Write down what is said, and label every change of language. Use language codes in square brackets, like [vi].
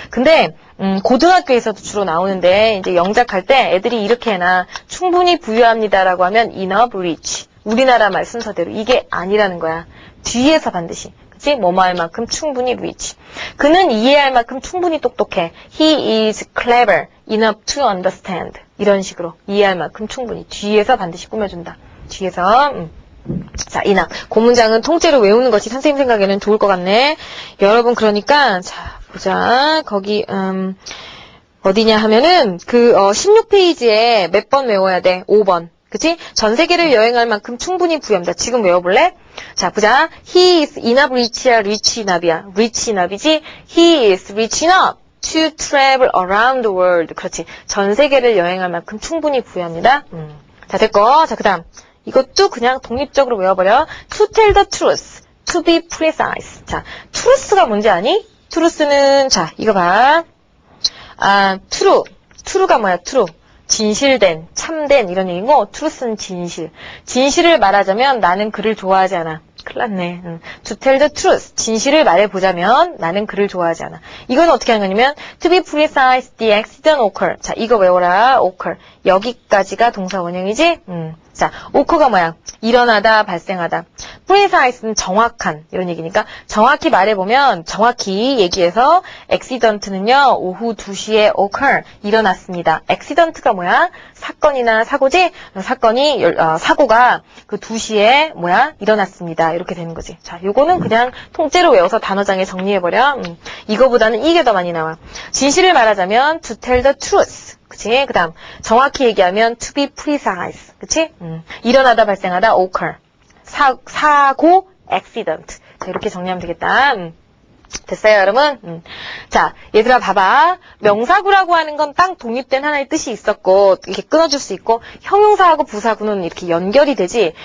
[ko] 근데 고등학교에서도 주로 나오는데 이제 영작할 때 애들이 이렇게 해놔. 충분히 부유합니다라고 하면 [en] enough rich. [ko] 우리나라 말 순서대로 이게 아니라는 거야. 뒤에서 반드시. 그치? 뭐뭐할 만큼 충분히 rich. 그는 이해할 만큼 충분히 똑똑해. [en] He is clever enough to understand. [ko] 이런 식으로 이해할 만큼 충분히. 뒤에서 반드시 꾸며준다. 뒤에서 자, enough. 그 문장은 통째로 외우는 것이 선생님 생각에는 좋을 것 같네. 여러분 그러니까 자 보자. 거기 어디냐 하면은 그 16페이지에 몇 번 외워야 돼? 5번. 그치? 전 세계를 여행할 만큼 충분히 부유합니다. 지금 외워볼래? 자, 보자. [en] He is enough rich야, rich enough이야. rich enough이지? He is rich enough to travel around the world. [ko] 그렇지. 전 세계를 여행할 만큼 충분히 부유합니다. 자, 됐고. 자, 그 다음. 이것도 그냥 독립적으로 외워버려. [en] To tell the truth. To be precise. [ko] 자, truth가 뭔지 아니? truth는, 자, 이거 봐. true. true가 뭐야, true. 진실된, 참된 이런 얘기고 truth는 진실. 진실을 말하자면 나는 그를 좋아하지 않아. 큰일 났네. [en] To tell the truth. [ko] 진실을 말해보자면 나는 그를 좋아하지 않아. 이건 어떻게 하는 거냐면 [en] to be precise, the accident occur. [ko] 자, 이거 외워라. occur. 여기까지가 동사 원형이지? 자, occur가 뭐야? 일어나다, 발생하다. precise는 정확한 이런 얘기니까 정확히 말해보면 정확히 얘기해서 accident는요. 오후 2시에 occur. 일어났습니다. accident가 뭐야? 사건이나 사고지? 사고가 그 2시에 뭐야? 일어났습니다. 이렇게 되는 거지. 자, 요거는 그냥 통째로 외워서 단어장에 정리해버려. 이거보다는 이게 더 많이 나와. 진실을 말하자면 [en] to tell the truth. [ko] 그치? 그 다음 정확히 얘기하면 [en] to be precise. [ko] 그치? 일어나다 발생하다 occur. 사고 accident. 자, 이렇게 정리하면 되겠다. 됐어요, 여러분? 자, 얘들아 봐봐. 명사구라고 하는 건 딱 독립된 하나의 뜻이 있었고 이렇게 끊어줄 수 있고 형용사하고 부사구는 이렇게 연결이 되지.